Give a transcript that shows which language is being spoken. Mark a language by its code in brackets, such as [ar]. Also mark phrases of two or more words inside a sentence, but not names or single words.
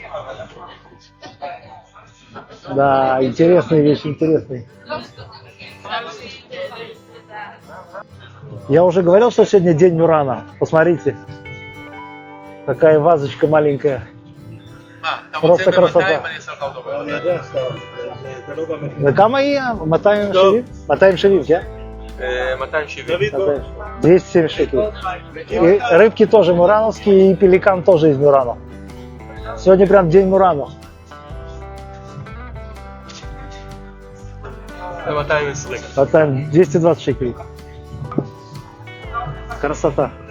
[ru] Да, интересные вещи, интересные. Я уже говорил, что сегодня день Мюрано. Посмотрите. Такая вазочка маленькая. Просто красота. [he] וכמה היא? 270? 270, כן? 270. [ru] 270 шекелей. И рыбки тоже мюрановские, и пеликан тоже из Мюрано. Сегодня прям день Мюрано. Хватаем 220 шекелей. Красота.